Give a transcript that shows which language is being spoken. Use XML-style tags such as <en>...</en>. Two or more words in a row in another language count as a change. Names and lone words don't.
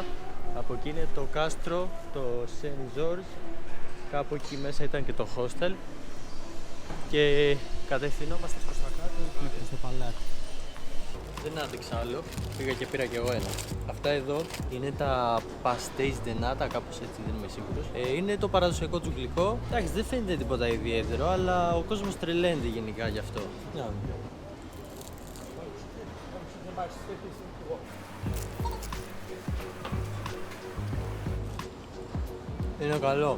<el>Από εκεί είναι το κάστρο, το Saint George. Κάπου εκεί μέσα ήταν και το hostel. Και κατευθυνόμαστε προς τα κάτω εκεί, προς το παλάτι. Δεν άντεξα άλλο, πήγα και πήρα κι εγώ ένα. Αυτά εδώ είναι τα</el> <pt>pastéis de nata,</pt> <el>κάπως έτσι, δεν είμαι σίγουρος. Είναι το παραδοσιακό του γλυκό. Εντάξει, δεν φαίνεται τίποτα ιδιαίτερο, αλλά ο κόσμος τρελαίνεται γενικά γι' αυτό. Είναι καλό.</el>